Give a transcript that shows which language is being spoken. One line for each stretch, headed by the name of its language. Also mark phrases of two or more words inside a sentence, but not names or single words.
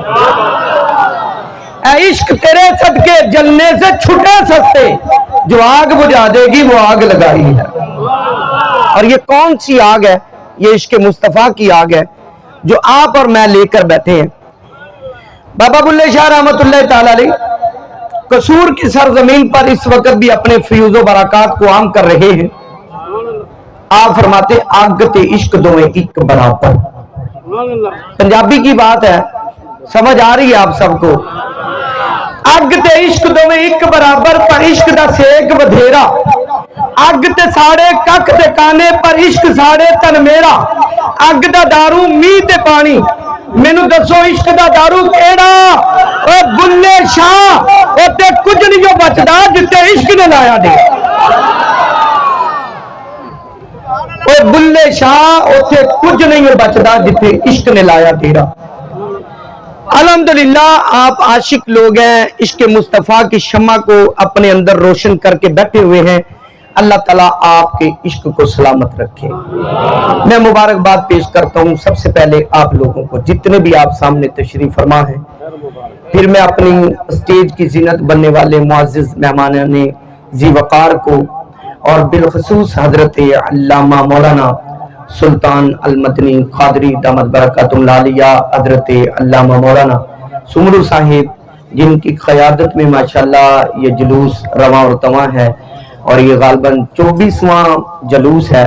Urdu: اے عشق تیرے صدقے جلنے سے چھٹے سستے جو آگ بجھا دے گی وہ آگ لگائی ہے اور یہ کون سی آگ ہے یہ عشق مصطفیٰ کی آگ ہے جو آپ اور میں لے کر بیٹھے ہیں بابا بلے شاہ رحمت اللہ تعالی علیہ قصور کی سرزمین پر اس وقت بھی اپنے فیوز و برکات کو عام کر رہے ہیں آپ فرماتے
Punjabi: آگ تے عشق دوئے ایک برابر
Urdu: پنجابی کی بات ہے سمجھ آ رہی ہے آپ سب کو
Punjabi: اگ تے عشق دوئے ایک برابر پر عشق دا سیک ودھیرا اگ تے ساڑے کک تے کانے پر عشق ساڑے تن میرا اگ دا دارو می تے پانی مینو دسو عشق دا دارو کیڑا او بلے شاہ او تے کچھ نہیں جو بچدا جتے عشق نے لایا دے او بلے شاہ او تے کچھ نہیں جو بچدا جتے عشق نے لایا تیرا
Urdu: الحمدللہ آپ عاشق لوگ ہیں عشق مصطفیٰ کی شمع کو اپنے اندر روشن کر کے بیٹھے ہوئے ہیں اللہ تعالیٰ آپکے عشق کو سلامت رکھے. میں مبارکباد پیش کرتا ہوں سب سے پہلے آپ لوگوں کو، جتنے بھی آپ سامنے تشریف فرما ہیں. پھر میں اپنی اسٹیج کی زینت بننے والے معزز مہمانان ذی وقار کو اور بالخصوص حضرت علامہ مولانا سلطان المدنی قادری دامت برکاتہم العالیہ، حضرت علامہ مولانا سومرو صاحب، جنکی قیادت میں ماشاءاللہ یہ جلوس رواں اور تواں ہے اور یہ غالباً 24واں جلوس ہے.